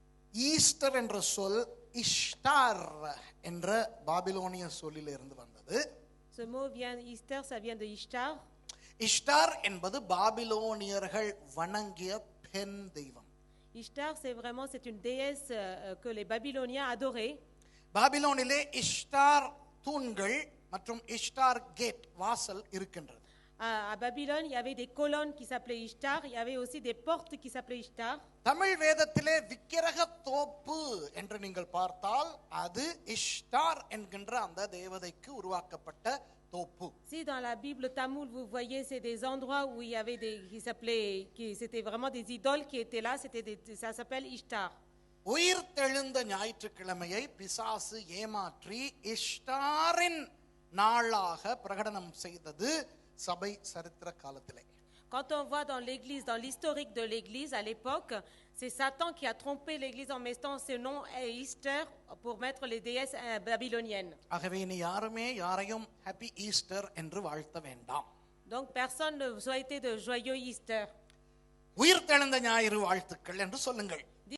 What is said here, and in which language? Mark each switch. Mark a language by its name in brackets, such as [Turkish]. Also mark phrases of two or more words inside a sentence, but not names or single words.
[Tamil] ஈஸ்டர் என்ற சொல் இஷ்டார் என்ற பாபிலோனிய சொல்லிலிருந்து வந்தது. [French] Ce mot vient, Easter, ça vient de Ishtar. [Tamil] இஷ்டார் என்பது பாபிலோனியர்கள் வணங்கிய பெண் தெய்வம். [French] Ishtar, c'est une déesse que les Babyloniens adoraient. [Tamil] பாபிலோனிலே இஷ்டார் தூண்கள் மற்றும் இஷ்டார் கேட் வாசல் இருக்கின்றது. [French] À Babylone, il y avait des colonnes qui s'appelaient Ishtar, il y avait aussi des portes qui s'appelaient Ishtar. [Tamil] தமிழ் வேதத்திலே விக்கிரக தோப்பு என்று நீங்கள் பார்த்தால் அது இஷ்டார் என்கின்ற அந்த தேவதைக்கு உருவாக்கப்பட்ட தோப்பு. [French] Si dans la Bible tamoul vous voyez, c'est des endroits où il y avait c'était vraiment des idoles qui étaient là, ça s'appelle Ishtar. [Tamil] உயிர்த்தெழுந்த ஞாயிற்றுக்கிழமையை பிசாசு ஏமாற்றி இஷ்டாரின் நாளாக பிரகடனம் செய்தது சபை சரித்திர காலத்திலே. [French] Quand on voit dans l'église, dans l'historique de l'église à l'époque, c'est Satan qui a trompé l'église en mettant ce nom Easter pour mettre les déesses babyloniennes. [Tamil] ஆகவே இனி யாருமே யாரையும் [English] Happy Easter [Tamil] என்று வாழ்த்த வேண்டாம். [French] Donc personne ne souhaitait de joyeux Easter. [Tamil] உயிர்த்தெழுந்த ஞாயிறு வாழ்த்துக்கள் என்று சொல்லுங்கள்.